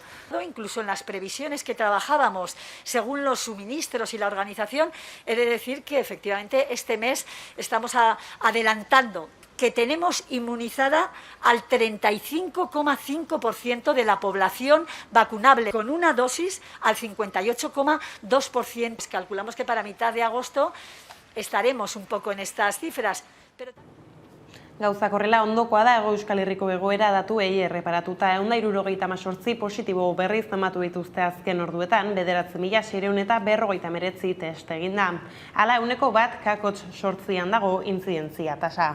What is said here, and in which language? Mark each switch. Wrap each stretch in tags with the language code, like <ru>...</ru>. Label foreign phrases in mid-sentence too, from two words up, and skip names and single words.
<es>Incluso en las previsiones que trabajábamos según los suministros y la organización, he de decir que efectivamente este mes estamos adelantando que tenemos inmunizada al 35,5% de la población vacunable, con una dosis al 58,2%. Calculamos que para mitad de agosto estaremos un poco en estas cifras.</es> <eu>Gauzak horrela ondokoa da Hego Euskal Herriko egoera datuei erreparatuta 178 positibo berriz zamatu dituzte azken orduetan, 9.649 test eginda. Hala 1,1% dago intzidentzia tasa.</eu>